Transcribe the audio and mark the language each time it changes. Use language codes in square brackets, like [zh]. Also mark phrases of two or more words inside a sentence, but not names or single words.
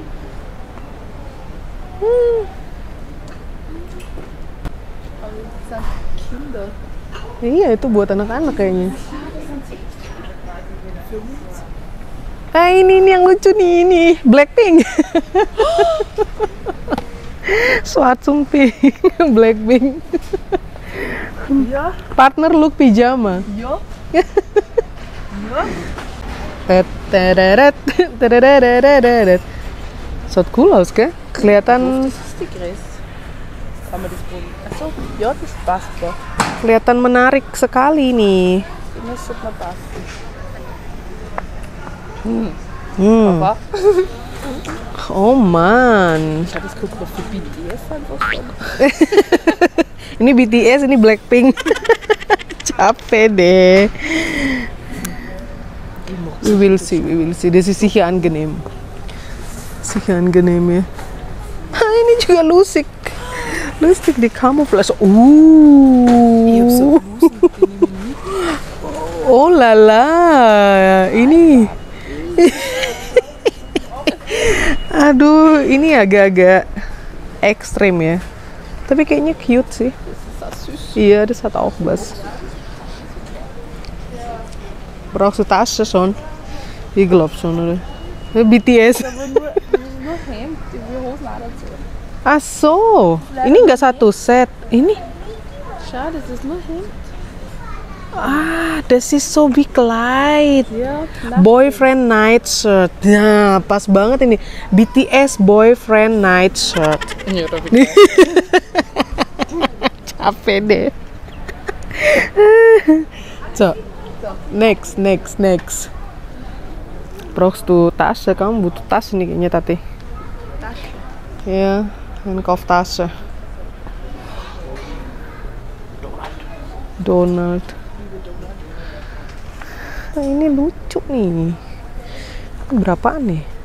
[id] Iya, itu buat anak-anak kayaknya. Ini yang lucu nih, ini Blackpink. Swatsung Pink, Blackpink. Ya. [en] Partner look pijama. Yo. [id] Short Kulos ke? Kelihatan. Kelihatan menarik sekali nih. Apa? [en] Oh man. [id] Ini BTS, ini Blackpink. Capek deh. [en] We will see. [de] Das ist sicher angenehm. [id] Ya. Ini juga lustig di Camouflage. Oh lala, ini. Aduh, ini agak-agak ekstrim ya. Tapi kayaknya cute sih. Iya, [de] das hat auch was. Brauchst du Tasche schon? Ich glaube schon, oder? BTS. Nur Hemd, die Hosen auch dazu. Ah so, [id] ini nggak satu set. Ini? [de] Schau, das ist nur Hemd. Das ist so wie Kleid. Ja, [en] Boyfriend night shirt. [id] Nah, pas banget ini. [en] BTS boyfriend night shirt. [de] Ja, da [id] Capek deh. [en] So, next. [de] Brauchst du Tasche? [id] Kamu butuh tas nih kayaknya, Tati. [de] Tasche. Ya, Einkauftasche. Donald. [id] Nah, ini lucu nih. Berapaan nih?